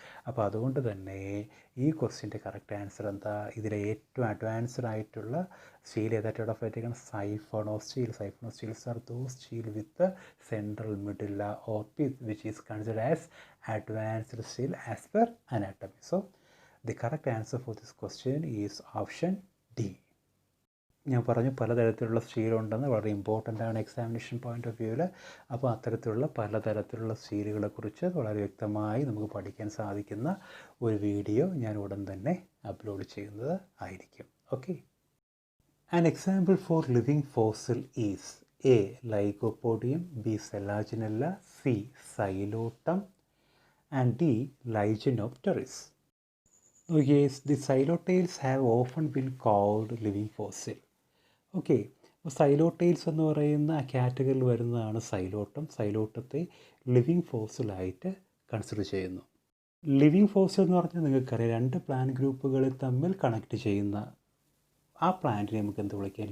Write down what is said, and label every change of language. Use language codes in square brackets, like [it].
[ml] അപ്പോൾ അതുകൊണ്ട് തന്നെ ഈ ക്വസ്റ്റ്യൻ്റെ കറക്റ്റ് ആൻസർ എന്താ? ഇതിലെ ഏറ്റവും അഡ്വാൻസ്ഡ് ആയിട്ടുള്ള സ്റ്റീൽ ഏതാ? ടെഡോഫൈറ്റാണ് സൈഫണോസ്റ്റീൽ. [en] Siphonosteles are those stele with central medulla or pith which is considered as advanced steel as per anatomy. So the correct answer for this question is option D. [ml] ഞാൻ പറഞ്ഞു പലതരത്തിലുള്ള സ്റ്റീലുണ്ടെന്ന്, വളരെ important ആണ് എക്സാമിനേഷൻ പോയിൻ്റ് ഓഫ് വ്യൂവിൽ. അപ്പോൾ അത്തരത്തിലുള്ള പലതരത്തിലുള്ള സ്റ്റീലുകളെക്കുറിച്ച് വളരെ വ്യക്തമായി നമുക്ക് പഠിക്കാൻ സാധിക്കുന്ന ഒരു വീഡിയോ ഞാൻ ഉടൻ തന്നെ അപ്ലോഡ് ചെയ്യുന്നത് ആയിരിക്കും. [en] Okay, an example for living fossil is A. Lycopodium, B. Selaginella, C. Xylotum and D. Lygenopteris. Yes, the xylotails have often been called living fossil. [ml] Okay, അപ്പോൾ സൈലോട്ടൈൽസ് എന്ന് പറയുന്ന ആ കാറ്റഗറിയിൽ വരുന്നതാണ് സൈലോട്ടം. സൈലോട്ടത്തെ ലിവിങ് ഫോസിലായിട്ട് കൺസിഡർ ചെയ്യുന്നു. ലിവിങ് ഫോസിൽ എന്ന് പറഞ്ഞാൽ നിങ്ങൾക്കറിയാം, രണ്ട് പ്ലാന്റ് ഗ്രൂപ്പുകൾ തമ്മിൽ കണക്ട് ചെയ്യുന്ന ആ പ്ലാന്റിനെ നമുക്ക് എന്ത് വിളിക്കാം?